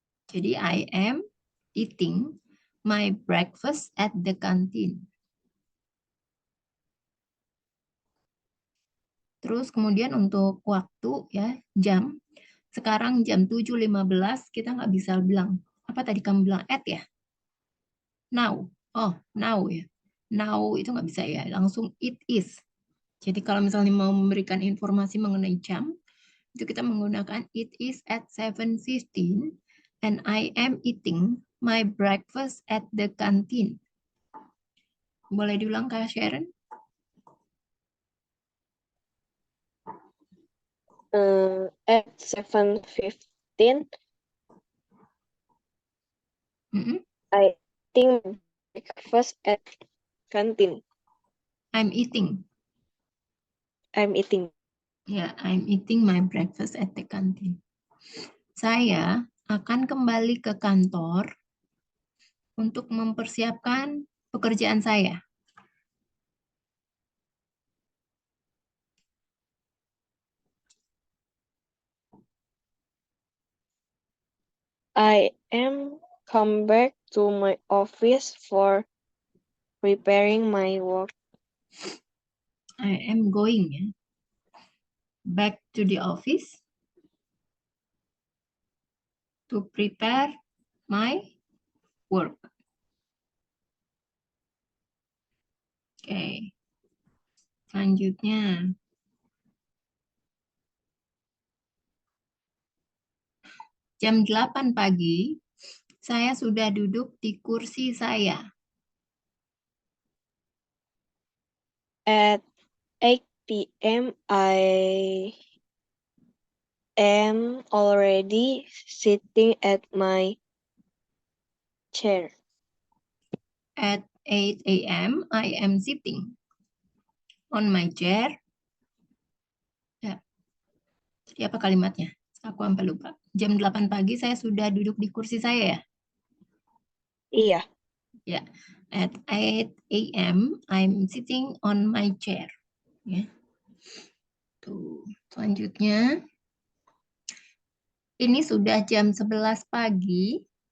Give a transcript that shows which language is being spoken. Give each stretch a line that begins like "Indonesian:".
Indonesian: Jadi
English: I am eating my breakfast at the canteen.
Indonesian: Terus kemudian untuk waktu ya, jam. Sekarang jam 7.15 kita nggak bisa bilang. Apa tadi kamu bilang at ya?
English: Now. Oh, now
Indonesian: ya. Now itu nggak bisa ya. Langsung
English: it is.
Indonesian: Jadi kalau misalnya mau memberikan informasi mengenai jam, itu kita menggunakan
English: it is at 7:15 and I am eating my breakfast at the canteen.
Indonesian: Boleh diulang Kak Sharon?
English: At 7:15, I eating breakfast at canteen. I'm eating. I'm eating.
Indonesian: Ya,
English: I'm eating my breakfast at the canteen.
Indonesian: Saya akan kembali ke kantor untuk mempersiapkan pekerjaan saya.
English: I am come back to my office for preparing my work. I am going
Indonesian: ya,
English: back to the office to prepare my work. Oke.
Indonesian: Selanjutnya, jam 8 pagi, saya sudah duduk di kursi saya.
English: At 8 p.m. I am already sitting at my chair. At 8 a.m., I am sitting on my chair.
Indonesian: Ya, jadi apa kalimatnya? Aku sampai lupa. Jam 8 pagi saya sudah duduk di kursi saya ya? Iya. Ya.
English: At 8 a.m. I'm sitting on my chair.
Indonesian: Ya. Tuh. Selanjutnya, ini sudah jam 11 pagi.